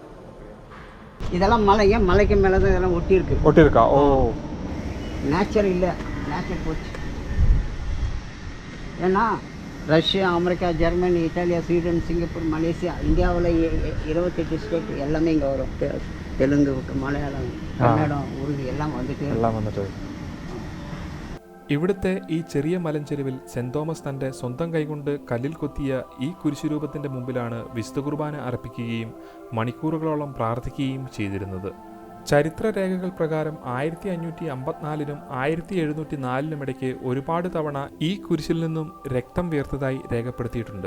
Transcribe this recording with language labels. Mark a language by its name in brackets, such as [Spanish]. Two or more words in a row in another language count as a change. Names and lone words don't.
[Tamil] இதெல்லாம் மலைக்கு மேலே தான் இதெல்லாம் ஒட்டியிருக்கா. ஓ, நேச்சர் இல்லை, நேச்சர் போச்சு. ஏன்னா ரஷ்யா, அமெரிக்கா, ஜெர்மனி, இத்தாலியா, ஸ்வீடன், சிங்கப்பூர், மலேசியா, இந்தியாவில் 28 ஸ்டேட் எல்லாமே இங்கே வரும். தெலுங்கு, மலையாளம், கன்னடம், உருது [Malayalam] എല്ലാം വന്നിട്ട് ഇവിടുത്തെ ഈ ചെറിയ മലഞ്ചെരുവിൽ സെന്റ് തോമസ് തൻ്റെ സ്വന്തം കൈകൊണ്ട് കല്ലിൽ കൊത്തിയ ഈ കുരിശുരൂപത്തിൻ്റെ മുമ്പിലാണ് വിശുദ്ധ കുർബാന അർപ്പിക്കുകയും മണിക്കൂറുകളോളം പ്രാർത്ഥിക്കുകയും ചെയ്തിരുന്നത്. ചരിത്രരേഖകൾ പ്രകാരം 1554-നും 1704-നും ഇടയ്ക്ക് ഒരുപാട് തവണ ഈ കുരിശിൽ നിന്നും രക്തം വീർത്തതായി രേഖപ്പെടുത്തിയിട്ടുണ്ട്.